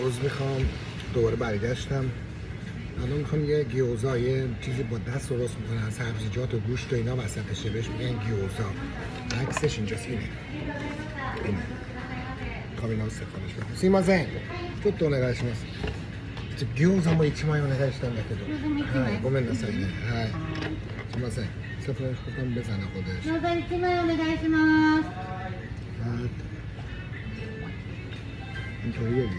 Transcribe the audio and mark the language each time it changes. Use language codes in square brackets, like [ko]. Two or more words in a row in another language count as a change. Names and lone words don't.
[fa] روز میخوام دوباره برگشتم. الان میخوام یه گیوزا، یه چیزی با دست درست میکنن، سبزیجات و گوشت و اینا وسطشه، بهش میگن گیوزا. عکسش اینجاست، اینه. میخوام اینا رو سفارش بدم. [ja] سیمازن ちょっとお願いします。餃子も1枚お願いしたんだけど。はい、ごめんなさいね。はい。すいません。セフレボタンベザの子です。餃子1枚お願いします。はい。とりあえず。